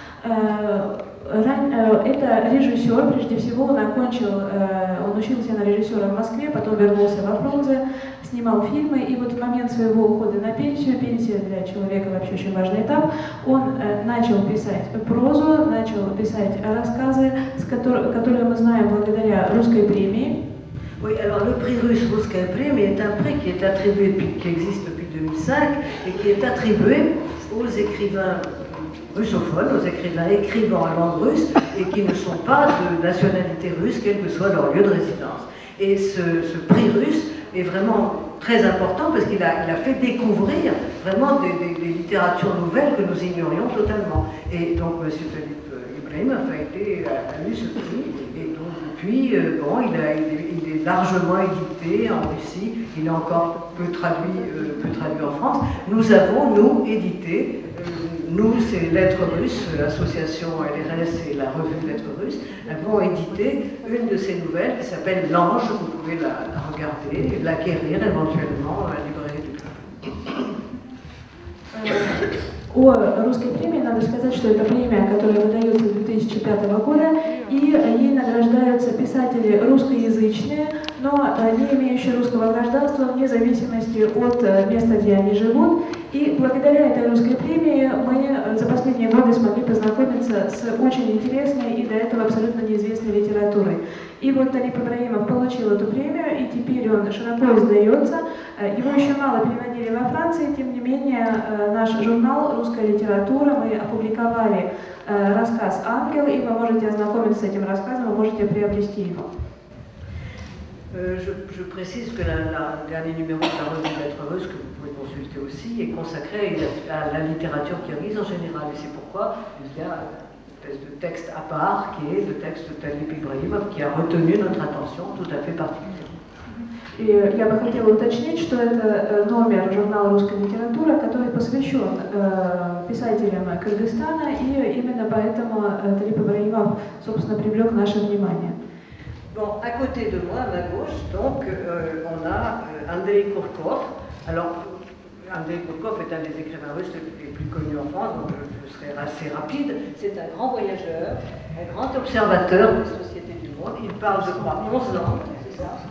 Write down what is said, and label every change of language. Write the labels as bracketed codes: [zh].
[ru] Это режиссер, прежде всего он учился на режиссера в Москве, потом вернулся во Фрунзе, снимал фильмы, и вот в момент своего ухода на пенсию, пенсия для человека вообще очень важный этап, он начал писать прозу, начал писать рассказы, которые мы знаем благодаря русской премии. [fr] Oui, alors le prix russe Russkaya Premia est un prix qui est attribué, qui existe depuis 2005 et qui est attribué aux écrivains russophones, aux écrivains écrivant en langue russe et qui ne sont pas de nationalité russe, quel que soit leur lieu de résidence. Et ce prix russe est vraiment très important parce qu'il a fait découvrir vraiment des littératures nouvelles que nous ignorions totalement. Et donc M. Talip Ibrahimov a eu ce prix, et donc depuis, il est largement édité en Russie, il est encore peu traduit en France. Nous avons, nous, édité, c'est Lettres Russes, l'association LRS et la revue Lettres Russes, avons édité une de ces nouvelles qui s'appelle L'Ange, vous pouvez la regarder, l'acquérir éventuellement à la librairie du club. [ru] О русской премии надо сказать, что это премия, которая выдается с 2005 года, и ей награждаются писатели, писатели русскоязычные, но не имеющие русского гражданства вне зависимости от места, где они живут. И благодаря этой русской премии мы за последние годы смогли познакомиться с очень интересной и до этого абсолютно неизвестной литературой. И вот Талиб Ибрагимов получил эту премию, и теперь он широко издается. Его еще мало переводили во Франции, тем не менее наш журнал «Русская литература», мы опубликовали рассказ «Ангел», и вы можете ознакомиться с этим рассказом, вы можете приобрести его. [fr] Je précise que le dernier numéro de la revue Lettres Heureuses, que vous pouvez consulter aussi, est consacré à la littérature kirghize en général. Et c'est pourquoi il y a une espèce de texte à part qui est le texte de Talib Ibrahimov qui a retenu notre attention tout à fait particulièrement. [ru] И я бы хотела уточнить, что это номер журнала «Русская литература», который посвящен писателям Кыргызстана, и именно поэтому Талиб Ибрагимов, собственно, привлек наше внимание. [fr] Bon, à côté de moi, à ma gauche, donc, on a Andrei Kurkov. Alors, Andrei Kurkov est un des écrivains russes les plus connus en France, donc je serai assez rapide. C'est un grand voyageur, un grand observateur des sociétés du monde. Il parle, je crois, 11 langues, c'est ça?